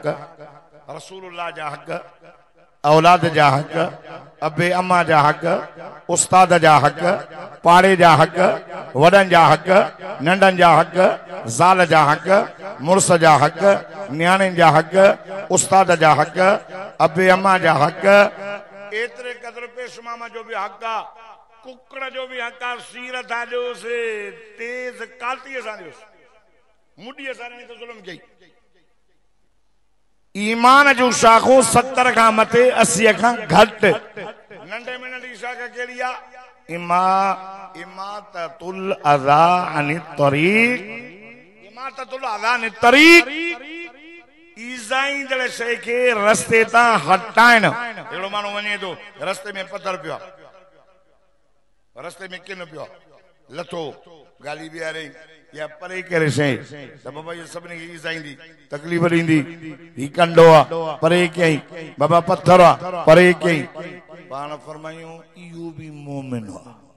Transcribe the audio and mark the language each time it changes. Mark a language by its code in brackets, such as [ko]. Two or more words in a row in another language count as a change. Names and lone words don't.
[sd] रसूलुल्लाह जा हक़ औलाद जा हक़ अबे अम्मा जा हक़ उस्ताद जा हक़ पाड़े जा हक़ वॾनि जा हक़ नंढनि जा हक़ ज़ाल जा हक़ मुड़स जा हक़ न्याणियुनि जा हक़ उस्ताद जा हक़ अबे अम्मा जा हक़ एतिरे क़दुरु पेश मामा जो बि हक़ आहे कुकड़ जो बि हक़ आहे सीर था ॾियोसि तेज़ कातीअ सां ॾियोसि मुडीअ सां त ज़ुल्म कई ईमान जूं शाखूं 70 खां मथे 80 खां घटि नंढे में नंढी शाख कहिड़ी आहे [ar] إماطة الأذى عن [sd] तरीक़ [ar] إماطة الأذى عن الطريق [sd] ईज़ाईंदड़ शइ खे रस्ते तां हटाइणु अहिड़ो माण्हू वञे थो रस्ते में पथर पियो आहे रस्ते में किन पियो आहे लथो गाली बीहारे या परे करे शइ त बाबा इहो सभिनी खे ईज़ाईंदी तकलीफ़ ॾींदी ही कंडो आहे परे कयईं बाबा पथर आहे परे कयईं पाण फरमायूं इहो बि मोमिन आहे